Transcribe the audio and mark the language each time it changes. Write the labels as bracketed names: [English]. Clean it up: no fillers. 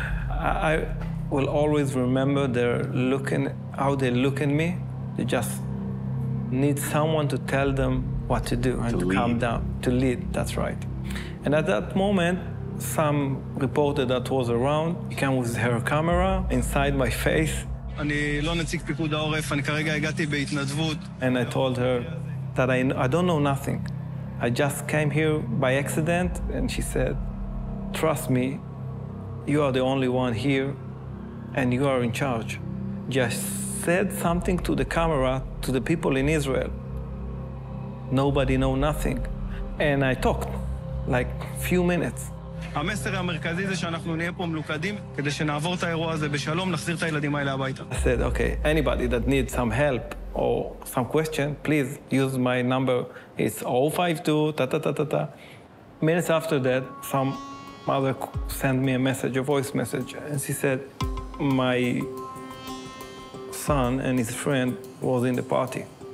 [English] I will always remember how they look at me. They just need someone to tell them what to do and to calm down, to lead, that's right. And at that moment, some reporter that was around, he came with her camera inside my face. [Hebrew] אני לא נציג פיקוד העורף, אני כרגע הגעתי בהתנדבות. [English] And I told her that I don't know nothing. I just came here by accident, and she said, trust me, you are the only one here, and you are in charge. Just said something to the camera, to the people in Israel. Nobody know nothing. And I talked, like few minutes. [Hebrew] המסר המרכזי זה שאנחנו נהיה פה מלוכדים, כדי שנעבור את האירוע הזה בשלום, נחזיר את הילדים האלה הביתה. [English] I said, okay, anybody that needs some help or some question, please use my number. It's 052, ta-ta-ta-ta-ta. Minutes after that, some mother sent me a message, a voice message, and she said, my son and his friend was in the party.